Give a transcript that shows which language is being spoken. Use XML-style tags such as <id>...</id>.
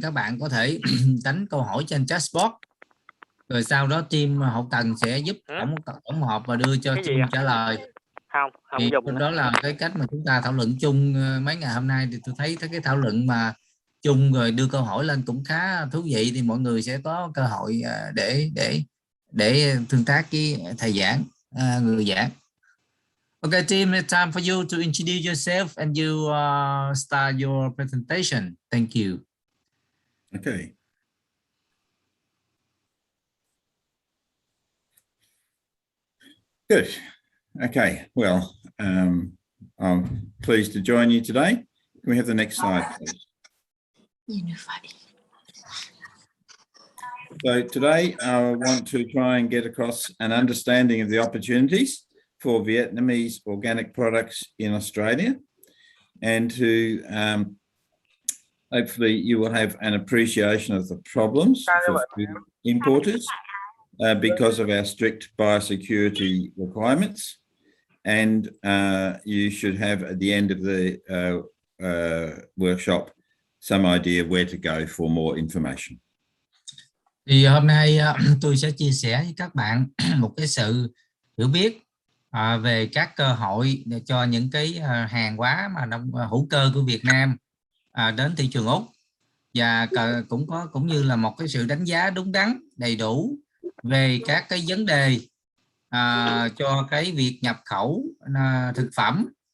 <vi>Các bạn có thể đánh câu hỏi trên chatbot, rồi sau đó team hậu cần sẽ giúp tổng hợp và đưa cho chung trả lời. Không thì dùng đó là cái cách mà chúng ta thảo luận chung mấy ngày hôm nay. Thì tôi thấy cái thảo luận mà chung rồi đưa câu hỏi lên cũng khá thú vị, thì mọi người sẽ có cơ hội để tương tác với thầy giảng, người giảng.</vi> <en>Okay, team, it's time for you to introduce yourself and you start your presentation. Thank you. Okay. Good. Okay. Well, I'm pleased to join you today. Can we have the next slide, please? So today I want to try and get across an understanding of the opportunities for Vietnamese organic products in Australia, and to hopefully you will have an appreciation of the problems for food importers because of our strict biosecurity requirements, and you should have at the end of the workshop some idea where to go for more information.</en> <vi>Thì hôm nay tôi sẽ chia sẻ với các bạn một cái sự hiểu biết về các cơ hội để cho những cái hàng hóa mà hữu cơ của Việt Nam đến thị trường Úc, và cũng như là một cái sự đánh giá đúng đắn đầy đủ về các cái vấn đề cho cái việc nhập khẩu thực phẩm</vi>